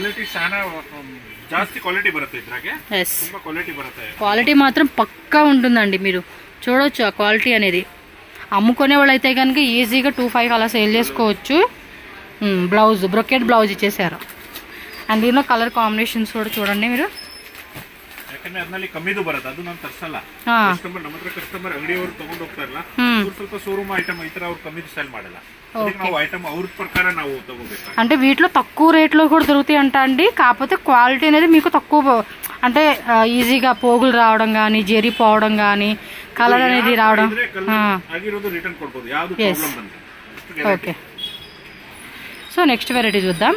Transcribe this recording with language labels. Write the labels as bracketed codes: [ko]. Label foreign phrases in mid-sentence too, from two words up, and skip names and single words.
[te] క్వాలిటీ మాత్రం పక్కా ఉంటుందండి, మీరు చూడవచ్చు ఆ క్వాలిటీ అనేది. అమ్ముకునే వాళ్ళు అయితే కనుక ఈజీగా 2.5 అలా సేల్ చేసుకోవచ్చు. బ్లౌజ్ బ్రొకెట్ బ్లౌజ్ ఇచ్చేసారు. అండ్ దీనిలో కలర్ కాంబినేషన్స్ కూడా చూడండి మీరు. [kn] ಕಮ್ಮಿದು ಬರುತ್ತೆ, ಅದು ನಾನು ತರ್ಸಲ್ಲ. ಕಸ್ಟಮರ್ ನಮ್ಮ ಹತ್ರ ಕಸ್ಟಮರ್ ಅಂಗಡಿಯವರು ತಗೊಂಡು ಹೋಗ್ತಾರಲ್ಲ, ಸ್ವಲ್ಪ ಶೋರೂಮ್ ಐಟಮ್ ಈ ತರ ಅವ್ರು ಕಮ್ಮಿದು ಸೇಲ್ ಮಾಡಲ್ಲ. ನಾವು ఐటమ్ ಅವ್ರ ప్రకార ನಾವು ತಗೋಬೇಕು. [te] అంటే వీటిలో తక్కువ రేట్లో కూడా దొరుకుతాయి అంట అండి. కాకపోతే క్వాలిటీ అనేది మీకు తక్కువ, అంటే ఈజీగా పోగులు రావడం కానీ, జెరీ పోవడం కానీ, కలర్ అనేది రావడం. ఓకే, సో నెక్స్ట్ వెరైటీ చూద్దాం.